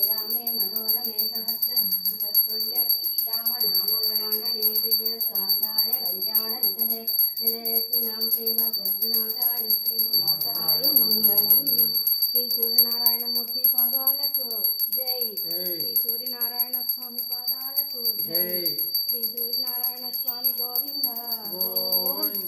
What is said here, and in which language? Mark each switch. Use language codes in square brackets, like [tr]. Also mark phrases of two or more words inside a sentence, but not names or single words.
[sa] रामे मनोरमे सहस्रनाम तत्तुल्यं राम नाम वरानने प्रियस्कान्ताय कल्याणनिधये निधयस्तिनां श्रीमद्वेङ्कटनाथाय श्रीनिवासाय मंगलम्. [te] శ్రీ సూర్యనారాయణమూర్తి పాదాలకు జై. శ్రీ సూర్యనారాయణ స్వామి పాదాలకు జై. శ్రీ సూర్యనారాయణ స్వామి గోవింద గోవింద.